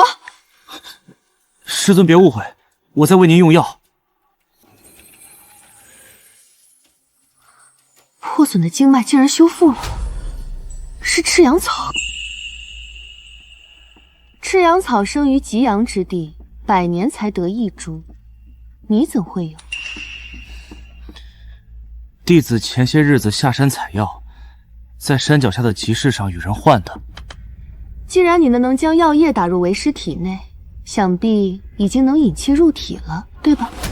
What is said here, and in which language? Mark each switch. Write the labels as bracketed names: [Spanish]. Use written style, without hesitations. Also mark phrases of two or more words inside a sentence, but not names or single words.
[Chinese] 師尊別誤會，我在為您用藥。破損的經脈竟然修復了，是赤陽草。赤陽草生於極陽之地，100年才得一株，你怎會有？弟子前些日子下山採藥，在山腳下的集市上與人換的。既然你能将药液打入为师体内，想必已经能引气入体了，对吧？